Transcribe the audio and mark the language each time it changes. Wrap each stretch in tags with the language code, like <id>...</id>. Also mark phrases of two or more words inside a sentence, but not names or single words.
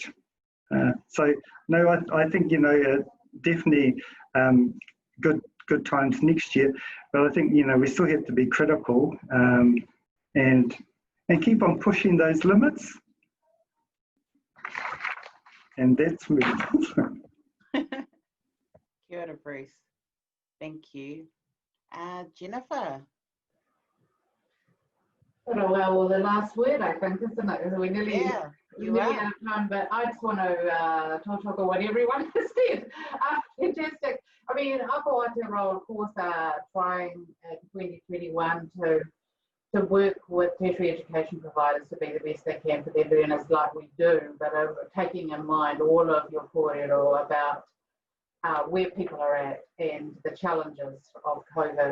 <en>So no, I think, you know, definitely good times next year, but I think, you know, we still have to be critical and keep on pushing those limits. And that's me.</en> <mi>Kia ora,</mi> <en>Bruce. Thank you. Jennifer. Well, the last word, I think, isn't it? We nearly, Yeah, nearly out of time, but I just want to talk about what everyone has said. Fantastic. I mean, Aotearoa, of course, are trying in 2021 to work with tertiary education providers to be the best they can for their learners, like we do, but taking in mind all of your kōrero about where people are at and the challenges of COVID.</en>